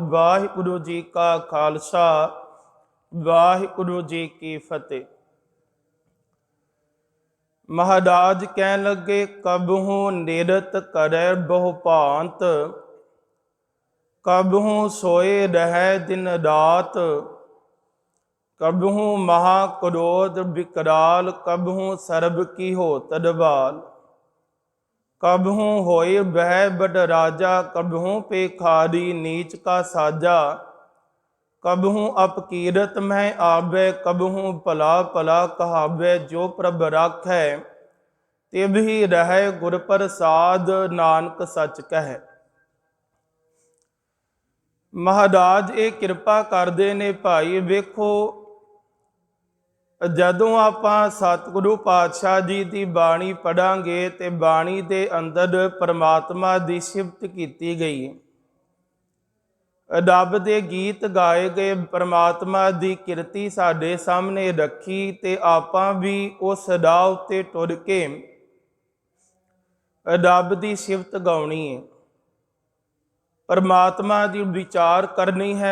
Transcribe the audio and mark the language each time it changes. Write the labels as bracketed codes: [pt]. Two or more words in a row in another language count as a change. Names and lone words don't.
[pa] ਵਾਹਿਗੁਰੂ ਜੀ ਕਾ ਖਾਲਸਾ, ਵਾਹਿਗੁਰੂ ਜੀ ਕੀ ਫਤਿਹ। ਮਹਾਰਾਜ ਕਹਿਣ ਲੱਗੇ, ਕਬਹੂ ਨਿਰਤ ਕਰੈ ਬਹੁ ਭਾਂਤ, ਕਬਹੂ ਸੋਏ ਰਹਿ ਦਿਨ ਰਾਤ, ਕਬਹੂ ਮਹਾਕ੍ਰੋਧ ਵਿਕਰਾਲ, ਕਬਹੂ ਸਰਬ ਕੀ ਹੋਤ ਦਬਾਲ, ਕਬਹੂ ਹੋਏ ਵਹ ਬੜ ਰਾਜਾ, ਕਬਹੂ ਪੇਖਾਰੀ ਨੀਚ ਕਾ ਸਾਜਾ, ਕਬਹੂ ਅਪਕੀਰਤ ਮੇਂ ਆਵੇ, ਕਬਹੂ ਭਲਾ ਭਲਾ ਕਹਾਵੇ, ਜੋ ਪ੍ਰਭ ਰਾਖੈ ਤਿਬ ਹੀ ਰਹੇ ਗੁਰ ਪ੍ਰਸਾਦ, ਨਾਨਕ ਸਚ ਕਹੇ। ਮਹਾਰਾਜ ਇਹ ਕਿਰਪਾ ਕਰਦੇ ਨੇ ਭਾਈ। ਵੇਖੋ, ਜਦੋਂ ਆਪਾਂ ਸਤਿਗੁਰੂ ਪਾਤਸ਼ਾਹ ਜੀ ਦੀ ਬਾਣੀ ਪੜਾਂਗੇ ਤੇ ਬਾਣੀ ਦੇ ਅੰਦਰ ਪਰਮਾਤਮਾ ਦੀ ਸਿਫਤ ਕੀਤੀ ਗਈ, ਰੱਬ ਦੇ ਗੀਤ ਗਾਏ ਗਏ, ਪਰਮਾਤਮਾ ਦੀ ਕਿਰਤੀ ਸਾਡੇ ਸਾਹਮਣੇ ਰੱਖੀ ਤੇ ਆਪਾਂ ਵੀ ਉਸ ਰਾਹ ਉੱਤੇ ਟੁਰ ਕੇ ਰੱਬ ਦੀ ਸਿਫਤ ਗਾਉਣੀ ਹੈ, ਪਰਮਾਤਮਾ ਦੀ ਵਿਚਾਰ ਕਰਨੀ ਹੈ।